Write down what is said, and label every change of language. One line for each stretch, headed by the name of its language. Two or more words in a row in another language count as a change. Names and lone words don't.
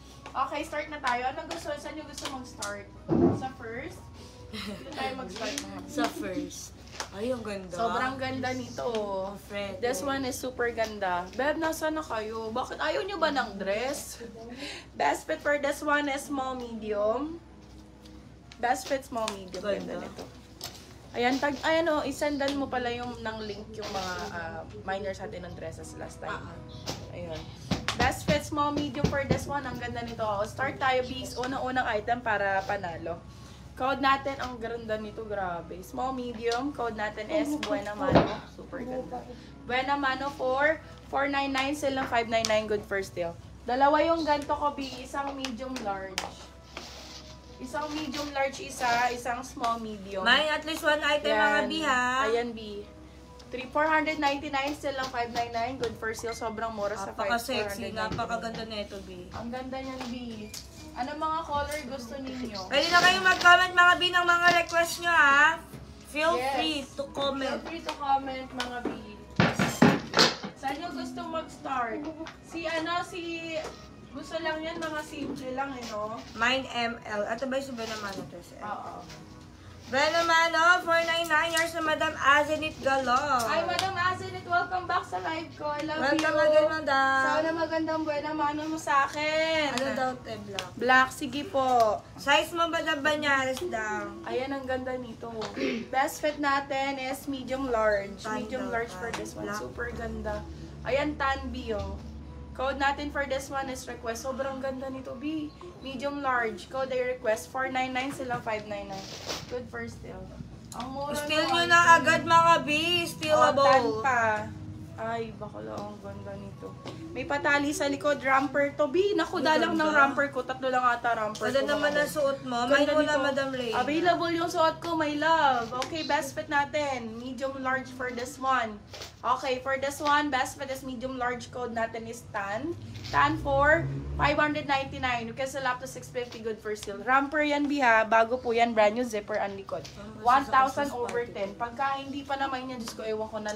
Filipino: Okay, start na tayo. Anong gusto? Saan yung gusto mag-start? Sa first? Dito tayo mag-start na. Sa first. Ay, ang ganda. Sobrang ganda nito. Fred.
English: This one is super
Filipino: ganda. Beb, nasa na kayo? Bakit ayaw nyo ba ng dress?
English: Best fit for this one is small medium. Best fit small medium.
Filipino: Ganda nito. Ayan, ayan o, isendan mo pala yung ng link yung mga minors natin ng dresses last time. Ayun.
English: Best fit small medium for this one.
Filipino: Ang ganda nito. Start tayo, bis. Unang-unang item para panalo. Code natin, ang ganda nito, grabe.
English: Small medium, code natin is Buena Mano.
Filipino: Super ganda.
English: Buena Mano for 499, sale ng 599, good first deal.
Filipino: Dalawa yung ganito ko, B. Isang medium large. Isang medium large isang small medium. May
English: at least one item
Filipino: mga B ha.
English: Ayan B. 499 sale lang 599. Good for sale.
Filipino: Sobrang mura sa 599. Napaka-sexy. Napakaganda na ito B. Ang ganda niyan B. Ano mga color gusto ninyo? Pwede na kayong mag-comment mga B ng mga request nyo ha.
English: Feel free to comment. Feel free to comment
Filipino: mga B. Saan nyo gustong mag-start? Gusto lang yan, mga simple lang no?
English: Mine ML.
Filipino: Ito ba yung Buena Mano to? Oo. Buena Mano, 499 years na Madam Azenit Galong. Hi Madam Azenit,
English: welcome back
Filipino: sa live ko.
English: I love you. Welcome again, Madam.
Filipino: Sana magandang Buena Mano mo sa akin. Ano daw te, black? Black, sige po. Size mo Madam Banyares daw. Ayan, ang ganda nito.
English: Best fit
Filipino: natin
English: is medium large.
Filipino: Tan Medium daw,
English: large for
Filipino: tan.
English: this one.
Filipino: Black.
English: Super ganda. Ayan, tan B, oh. Code natin for this one is request.
Filipino: Sobrang ganda nito, B. Medium large. Code ay request. 499 sila 599.
English: Good first deal.
Filipino: Ang mura Steal ng nyo item. na agad mga B. Stealable. Tan pa. Ay, bakala ang ganda nito. May patali sa likod. Ramper to, B. Naku, dalang ng ramper ko. Tatlo lang ata ramper Ano ko. naman ang suot mo? May Ganda mula nito. Madam Ray. Available yung suot ko,
English: my love. Okay, best fit natin. Medium large for this one. Okay, for this one, best fit is medium large. Code natin is tan. Tan for 599. You can sell up to 650. Good for sale.
Filipino: Ramper yan, biha. Bago po yan. Brand new zipper ang likod. 1,000 over 10. Pagka hindi pa naman yan, Diyos ko, ewan ko na lang.